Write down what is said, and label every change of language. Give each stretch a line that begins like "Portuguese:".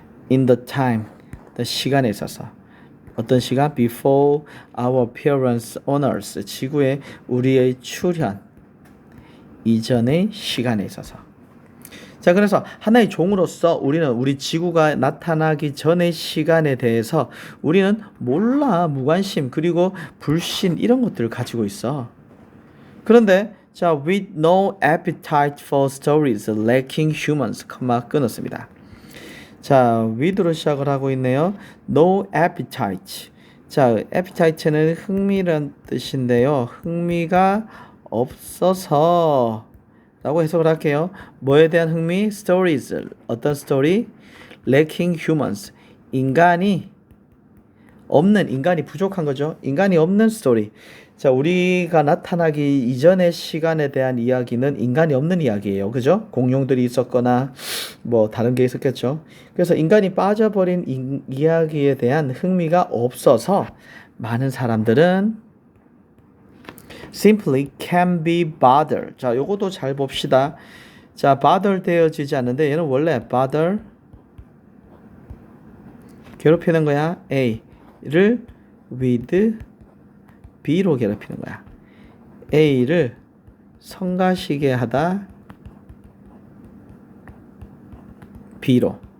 English: in the time, the
Korean: 시간에 있어서. 어떤 시간?
English: before our appearance on earth,
Korean: 지구에 우리의 출현 이전의 시간에 있어서. 자, 그래서 하나의 종으로서 우리는 우리 지구가 나타나기 전의 시간에 대해서 우리는 몰라. 무관심, 그리고 불신, 이런 것들을 가지고 있어. 그런데 자,
English: with no appetite for stories, lacking humans,
Korean: 끊었습니다. 자, with로 시작을 하고 있네요. no appetite. 자, appetite는 흥미란 뜻인데요. 흥미가 없어서 라고 해석을 할게요. 뭐에 대한 흥미? stories. 어떤 스토리? lacking humans. 인간이 부족한 거죠. 인간이 없는 스토리. 자, 우리가 나타나기 이전의 시간에 대한 이야기는 인간이 없는 이야기예요. 그죠? 공룡들이 있었거나 뭐 다른 게 있었겠죠. 그래서 인간이 빠져버린 이야기에 대한 흥미가 없어서 많은 사람들은
English: simply can't be bothered.
Korean: 자, 요것도 잘 봅시다. 자, bother 되어지지 않는데 얘는 원래 bother 괴롭히는 거야. A를 with B로 괴롭히는 거야. A를 성가시게 하다 B로.